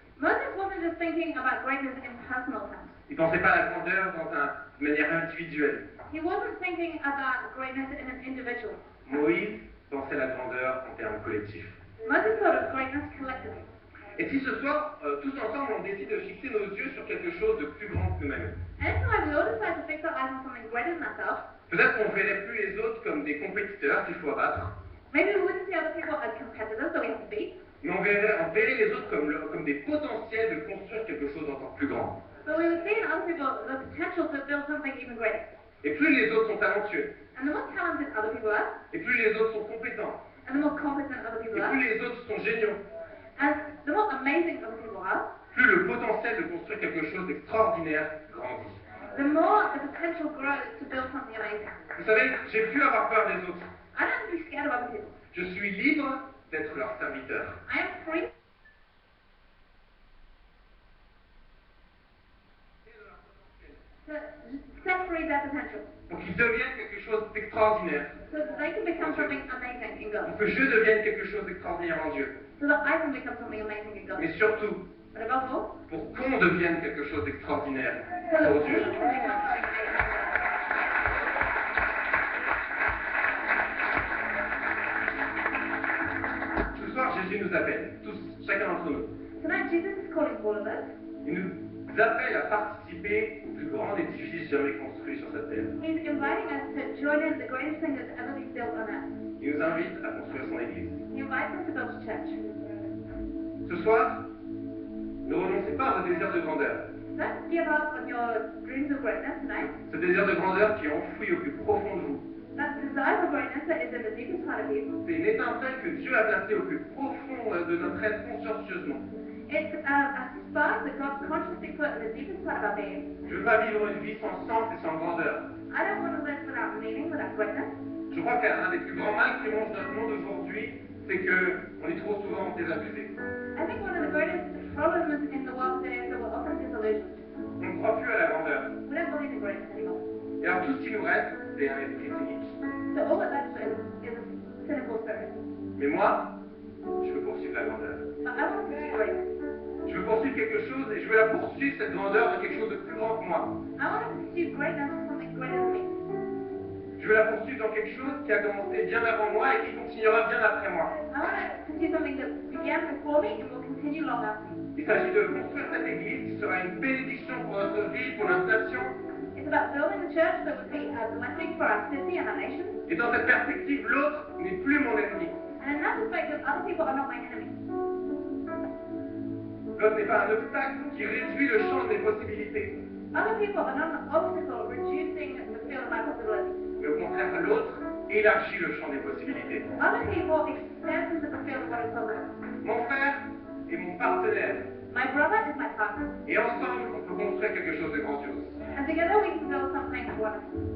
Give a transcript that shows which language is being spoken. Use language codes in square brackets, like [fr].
[en] Moses wasn't just thinking about greatness in personal terms. [fr] Il ne pensait pas à la grandeur de manière individuelle. [en] He wasn't thinking about greatness in an individual. [fr] Moïse pensait à la grandeur en termes collectifs. [en] Moses thought of greatness collectively. [fr] Et si ce soir, tous ensemble, on décide de fixer nos yeux sur quelque chose de plus grand que nous-mêmes, [en] And it's like we all decide to fix our eyes on something greater than ourselves. [fr] peut-être qu'on ne verrait plus les autres comme des compétiteurs qu'il faut abattre, [en] Maybe we wouldn't see other people as competitors that we have to beat, [fr] mais on verrait les autres comme des potentiels de construire quelque chose d'encore plus grand. [en] but we would see in other people the potential to build something even greater. [fr] Et plus les autres sont talentueux, [en] And the more talented other people are, [fr] et plus les autres sont compétents, [en] and the more competent other [fr] et [en] people are, [fr] plus les autres sont géniaux, [en] and the more amazing other people are, [fr] plus le potentiel de construire quelque chose d'extraordinaire grandit. [en] the more the potential grows to build something amazing. [fr] Vous savez, j'ai pu avoir peur des autres. [en] I don't have to be scared of other people. [fr] Je suis libre d'être leur serviteur. [en] I am free to set free their potential, [fr] Pour qu'ils deviennent quelque chose d'extraordinaire. [en] so that they can become something amazing in [fr] Pour [en] God, [fr] que je devienne quelque chose d'extraordinaire en Dieu. [en] so that I can become something amazing in God. [fr] Mais surtout, [en] But above all, [fr] pour qu'on devienne quelque chose d'extraordinaire [en] so that [fr] pour [en] we [fr] Dieu. [en] can become something amazing. [fr] Ce soir, Jésus nous appelle, tous, chacun d'entre nous. [en] Tonight, Jesus is calling all of us. [fr] Il nous appelle à participer au plus grand édifice jamais construit sur cette terre. [en] He's inviting us to join in the greatest thing that's ever been built on earth. [fr] Il nous invite à construire son Église. [en] He invites us to build a church. [fr] Ce soir, ne renoncez pas à vos désirs de grandeur. [en] Don't give up on your dreams of greatness tonight. [fr] Ce désir de grandeur qui est enfoui au plus profond de vous. [en] That desire for greatness that is in the deepest part of you. [fr] C'est une étincelle que Dieu a placée au plus profond de notre être consciencieusement. [en] It's a spark that God consciously put in the deepest part of our being. [fr] Je veux pas vivre une vie sans sens et sans grandeur. [en] I don't want to live without meaning, without greatness. [fr] Je crois qu'un des plus grands mal qui mange notre monde aujourd'hui, c'est qu'on est trop souvent désabusé. [en] I think one of the greatest problems in the world today is that we're often disillusioned. [fr] On ne croit plus à la grandeur. [en] We don't believe in greatness anymore. [fr] Et alors tout ce qui nous reste, c'est un esprit cynique. [en] So all that left is a cynical spirit. [fr] Mais moi, je veux poursuivre la grandeur. [en] But I want to pursue greatness. [fr] Je veux poursuivre quelque chose et je veux la poursuivre, cette grandeur, dans quelque chose de plus grand que moi. [en] I want to pursue greatness for something greater than me. [fr] Je veux la poursuivre dans quelque chose qui a commencé bien avant moi et qui continuera bien après moi. [en] I want to pursue something that began before me and will continue long after me. [fr] Il s'agit de construire cette église qui sera une bénédiction pour notre vie, pour notre nation. [en] It's about building a church that would be a blessing for our city and our nation. [fr] Et dans cette perspective, l'autre n'est plus mon ennemi. [en] And in that perspective, other people are not my enemy. [fr] L'autre n'est pas un obstacle qui réduit le champ de mes possibilités. [en] Other people are not an obstacle reducing the field of my possibilities. [fr] Mais au contraire, l'autre élargit le champ des possibilités. [en] Other people extend the field of what is possible. [fr] Mon frère est mon partenaire. [en] My brother is my partner. [fr] Et ensemble, on peut construire quelque chose de grandiose. [en] And together we can build something wonderful.